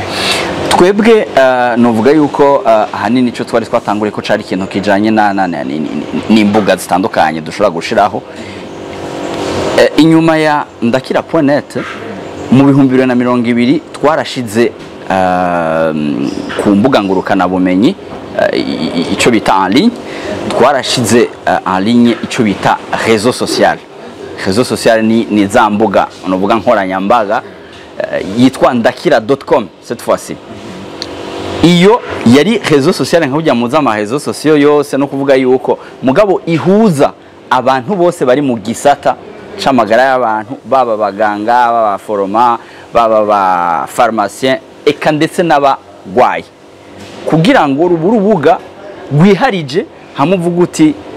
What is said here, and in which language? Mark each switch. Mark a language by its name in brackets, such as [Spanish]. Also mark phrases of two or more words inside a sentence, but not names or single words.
[Rundi] Twebwe novuga yuko hanini cyo twari twatanguriye ko cari ikintu kijanye n'imbuga zitandukanye dushobora gushiraho. Inyuma ya ndakira.net mu 2020 twarashize ku mbuga ngurukana bumenyi ico bita [French] en ligne, [Rundi] twarashize [French] en ligne [Rundi] ico bita [French] réseau social. Réseau social [Rundi] ni za mbuga novuga nkoranyambaga yitwa ndakira.com [French] cette fois-ci. [Rundi] Iyo yari [French] réseau social [Rundi] nk'ujya muza ama [French] réseau sociaux [Rundi] yose no kuvuga yuko mugabo ihuza abantu bose bari mu gisata c'amagara y'abantu, baba baganga, baba foroma, baba ba pharmacien eka ndetse n'abagwayi, kugira ngo urubuga rwiharije hamuvuga uti